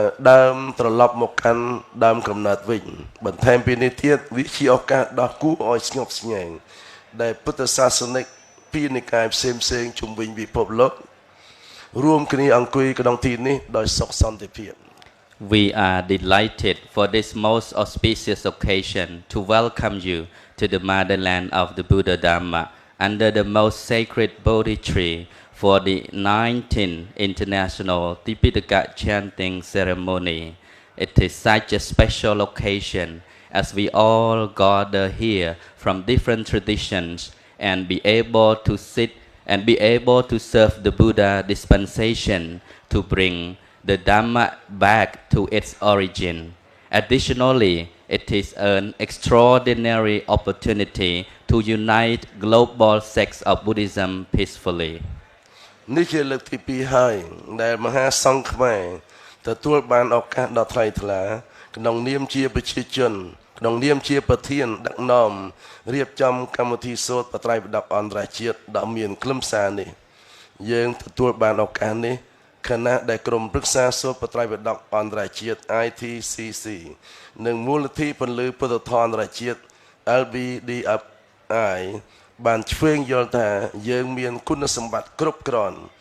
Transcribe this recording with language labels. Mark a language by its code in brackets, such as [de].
[km] ដើមត្រឡប់មកកាន់ដើមកំណើតវិញបន្ថែមពីនេះទៀតវាជាឱកាសដ៏គួរឲ្យស្ងប់ស្ងាត់ដែលពុទ្ធសាសនិកពីនិកាយផ្សេងជុំវិញពិភពលោករួមគ្នាអង្គុយក្នុងទីនេះដោយសុខសន្តិភាព [en] We are delighted for this most auspicious occasion to welcome you to the motherland of the Buddha Dhamma under the most sacred Bodhi tree for the 19th International Tipitaka Chanting Ceremony. It is such a special occasion as we all gather here from different traditions and be able to sit and be able to serve the Buddha dispensation to bring the Dhamma back to its origin. Additionally, it is an extraordinary opportunity to unite global sects of Buddhism peacefully. [km] នេះជាលើកទី2ហើយដែលមហាសង្ឃខ្មែរទទួលបានឱកាសដ៏ថ្លៃថ្លាក្នុងនាមជាប្រជាជនក្នុងនាមជាប្រធានដឹកនាំរៀបចំកម្មវិធីសូត្របត្រៃពិដកអន្តរជាតិដ៏មានខ្លឹមសារនេះ យើងទទួលបានឱកាសនេះខណៈដែលក្រុមប្រឹក្សាសូត្របត្រៃពិដកអន្តរជាតិ ITCC និងមូលនិធិពន្លឺពុទ្ធធម៌អន្តរជាតិ LBDFI បានឆ្វេងយល់ថាយើងមានគុណសម្បត្តិគ្រប់គ្រាន់